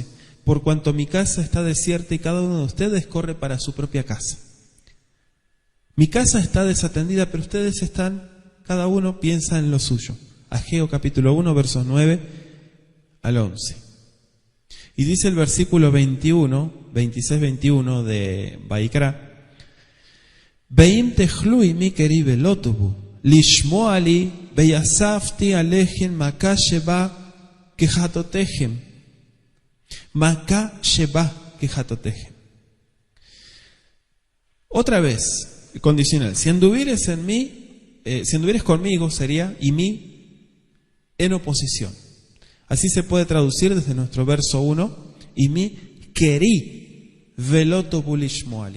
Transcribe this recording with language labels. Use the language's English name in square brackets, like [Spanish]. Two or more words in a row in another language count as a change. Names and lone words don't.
[Spanish] Por cuanto mi casa está desierta y cada uno de ustedes corre para su propia casa. Mi casa está desatendida, pero ustedes están, cada uno piensa en lo suyo. Ageo capítulo 1, versos 9 al 11. Y dice el versículo 26-21 de Vaikra, [Hebrew] ואם תלכו עמי קרי ולא תאבו לשמע לי ויספתי עליכם מכה שבע כחטאתיכם. מכה שבע כחטאתיכם. [Spanish] Otra vez, condicional, si anduvieres en mí, si anduvieres conmigo sería, y mí, en oposición. Así se puede traducir desde nuestro verso 1, y mi [Hebrew] קרי ולא תאבו לשמע לי.